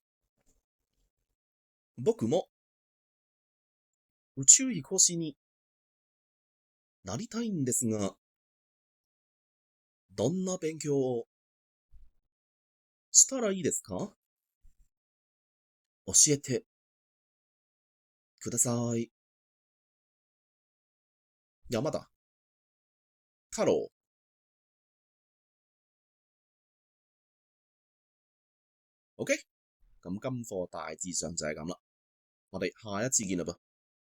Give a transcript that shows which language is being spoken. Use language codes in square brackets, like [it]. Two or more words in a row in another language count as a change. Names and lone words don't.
[ja] 僕も宇宙飛行士になりたいんですが、どんな勉強をしたらいいですか？教えてください。 [yue] 山田太郎。OK，咁今課大致上就係咁啦，我哋下一次見啦噃。